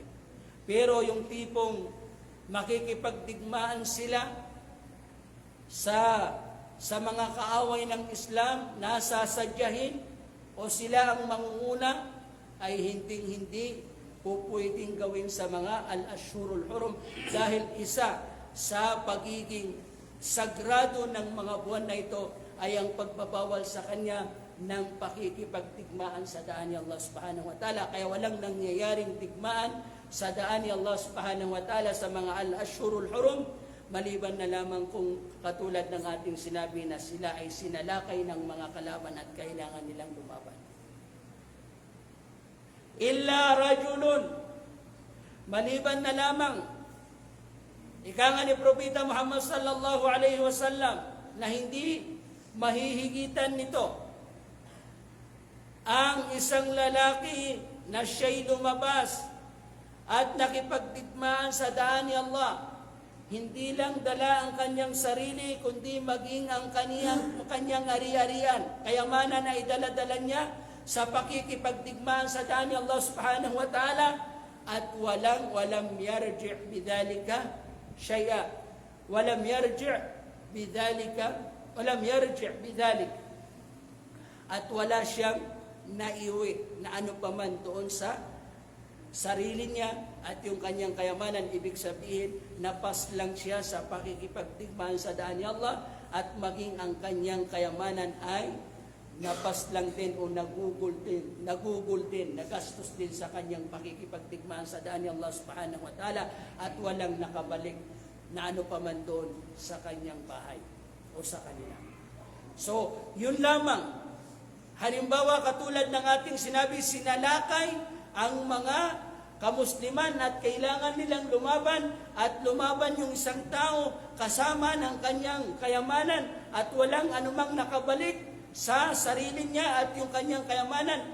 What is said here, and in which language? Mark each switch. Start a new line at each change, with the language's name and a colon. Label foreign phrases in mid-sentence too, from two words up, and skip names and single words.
Filipino: Pero yung tipong makikipagdigmaan sila sa mga kaaway ng Islam, nasasadyahin o sila ang mangunguna, ay hindi po pwedeng gawin sa mga
Arabic: الأشهر الحرم
Filipino: dahil isa sa pagiging sagrado ng mga buwan na ito ay ang pagbabawal sa kanya ng pakikipagtigmaan sa daan ni
Arabic: الله سبحانه وتعالى.
Filipino: Kaya walang nangyayaring tigmaan sa daan ni
Arabic: الله سبحانه وتعالى
Filipino: sa mga
Arabic: الأشهر الحرم,
Filipino: maliban na lamang kung katulad ng ating sinabi na sila ay sinalakay ng mga kalaban at kailangan nilang lumaban.
Arabic: إلا رجلٌ,
Filipino: maliban na lamang, ika nga ni Propeta Muhammad
Arabic: صلى الله عليه وسلم
Filipino: na hindi mahihigitan nito ang isang lalaki na siya'y lumabas at nakipagdigmaan sa daan ni Allah. Hindi lang dala ang kanyang sarili, kundi maging ang kanyang ari-arian. Kayamanan na idala-dala niya sa pakikipagdigmaan sa daan ni
Arabic: الله سبحانه وتعالى
Filipino: at
Arabic: ولم يرجع بذلك شيئا. ولم يرجع بذلك.
Filipino: At wala siyang naiwi na ano pa man doon sa sarili niya at yung kanyang kayamanan. Ibig sabihin, napas lang siya sa pakikipagdigmaan sa daan ni Allah at maging ang kanyang kayamanan ay napas lang din o nagugol din, nagastos din sa kanyang pakikipagdigmaan sa daan ni
Arabic: الله سبحانه وتعالى
Filipino: at walang nakabalik na ano pa man doon sa kanyang bahay o sa kanila. So, yun lamang. Halimbawa, katulad ng ating sinabi, sinalakay ang mga kamusliman at kailangan nilang lumaban at lumaban yung isang tao kasama ng kanyang kayamanan at walang anumang nakabalik sa sarili niya at yung kanyang kayamanan.